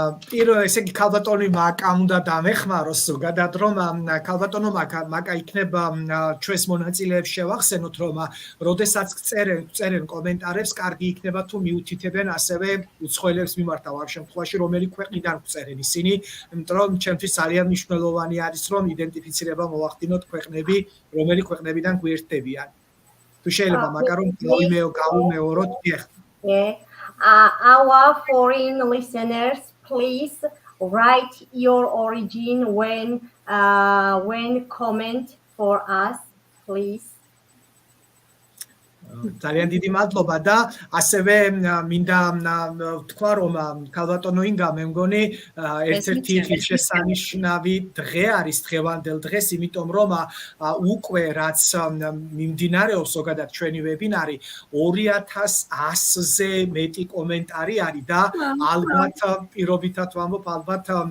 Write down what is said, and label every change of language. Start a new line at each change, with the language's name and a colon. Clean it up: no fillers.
Georgian: პირველ ესე იგი ქალბატონი მაკა უნდა დამეხმაროს ზოგადად რომ ქალბატონო მაკა იქნება ჩვენს მონაწილეებს შევახსენოთ რომ როდესაც წერენ კომენტარებს კარგი იქნება თუ მიუთითებენ ასევე უცხოელებს მიმართავ ამ შემთხვევაში რომელი ქვეყნიდან წერენ ისინი იმიტომ რომ ჩემთვის ძალიან მნიშვნელოვანი არის რომ იდენტიფიცირება მოვახდინოთ ქვეყნები რომელი ქვეყნებიდან გვერდებიან თუ შეიძლება მაგა რომ გავუმეოროთ
English: our foreign listeners, please write your origin when comment for us, please.
Georgian: ძალიან დიდი მადლობა და ასევე მინდა თქვა რომ ქალბატონო ინგა მე მგონი ერთ-ერთი ღირსშესანიშნავი დღე არის დღევანდელ დღეს იმიტომ რომ უკვე რაც მიმდინარეობს ზოგადად ჩვენი ვებინარი 2100-ზე მეტი კომენტარი არის და ალბათ პირობითად ვამბობ ალბათ